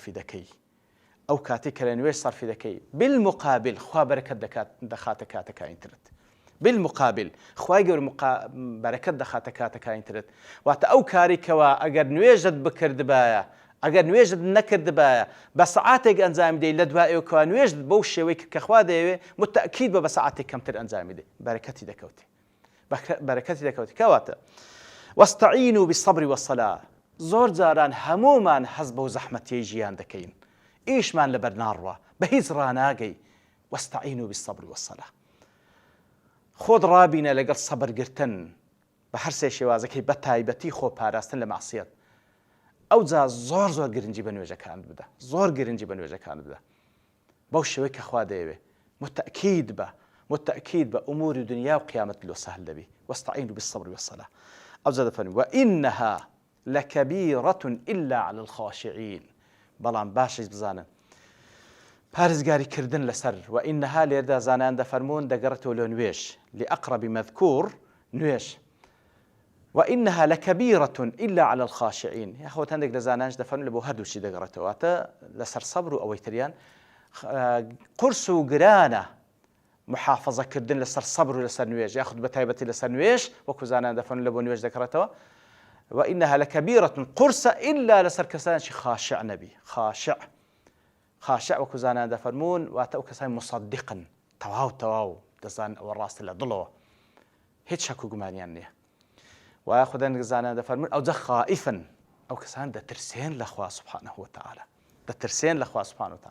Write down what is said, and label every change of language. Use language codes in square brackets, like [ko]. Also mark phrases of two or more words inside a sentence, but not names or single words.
[ckb] سەرفی دەکەی بالمقابل خوا بەرەکەت دەخاتە کاتەکانی ترت بالمقابل خوای گەورە بەرەکەت دەخاتە کاتەکانی ترت واتە ئەو کاریکەوە ئەگەر نوێژت بکردبایە ئەگەر نوێژت نەکردبایە بە سەعاتێک ئەنجامی دەی لە دوایەوە کەوا نوێژت بەو شێوەی کە خوا دەیەوێ متەئکید بە سەعاتێک کەمتر ئەنجامی دەی بەرەکەتی دەکەوتی کەواتە [ar] واستعینوا بالصبر [ckb] والصلاة زۆر جاران هەمومان حەز بەو زەحمەتیەی ژیان دەکەین ئیشمان لەبەر ناڕوە بە هیچ ڕاناگەی [ar] واستعینوا بالصبر والصلاة [ckb] خۆت ڕابینە لەگەڵ سەبرگرتن بە هەر سێ شێوازەکەی بە تایبەتی خۆ پاراستن لە مەعسیەت ئەو جا زۆر گرنگی بە نوێژەکانت بدە بەو شێوەی کە خوا دەیەوێ متەئکید بە ئوموری دنیا و قیامەت لۆ سەهل دەبی [ar] واستعینوا بالصبر والصلاة [ckb] ئەو جا دەفەرمی [ar] وئینەها لەکەبیرەة إلا على [ckb] الخاشعین بەڵام باشیش بزانن پارێزگاریکردن لەسەر وئینەها لێردا زانایان دەفەرمون دەگەڕێتەوە لە نوێژ [ar] لأقرب مذکور [ckb] نوێژ [ar] وإنها لكبيرة إلا على الخاشعين [ckb] یاخۆ هەندێک لە زانانش دەفەرمون لە بۆ هەردووچی دەگەڕێتەوە واتە لەسەر سەبر و ئەوەی تریان قورس و گرانە محافظەکردن لەسەر سەبر و لەسەر نوێژ یاخود بە تایبەتی لەسەر نوێژ وەکو زانایان دەفەرمون لە بۆ نوێژ دەگەڕێتەوە [ar] وإنها لكبيرة [ckb] قرص إلا لەسەر کەسانێکی خاشع نەبی خاشع وەکو زانایان دەفەرمونون واتە ئەو کەسانی مصدقن تەواو دەزانن ئەوە ڕاستە لە دڵەوە هیچ شەک و گومانیان نییە. وایە خوددا زانایان دەفەرمونون ئەوجە خائفن ئەو کەسان دەترسێن لە خوا [ar] سبحانه وتعالى [ckb] دەترسێن لە خوا [ar] سبحانه وتعالى.